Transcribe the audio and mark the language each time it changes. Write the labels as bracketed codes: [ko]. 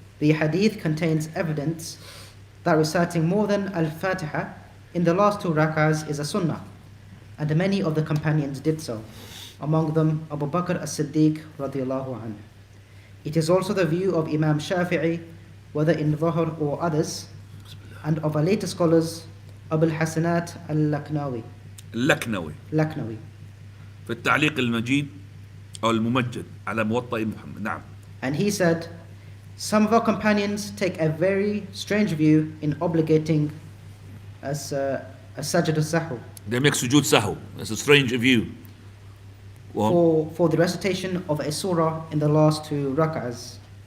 [en] the hadith contains evidence that reciting more than Al-Fatiha in the last two rak'ahs is a sunnah, and many of the companions did so, among them Abu Bakr as-Siddiq radiyallahu anhu. It is also the view of Imam Shafi'i, whether in Dhuhr or others, and of our later scholars, Abu al-Hasanat al-Laknawi. [ar] اللكنوي في التعليق المجيد أو الممجد على موطأ محمد. نعم. [en] And he said, some of our companions take a very strange view in obligating as a sajid al-sahw. They make sujood sahu. That's a strange view. For the recitation of a surah in the last two rak'ahs.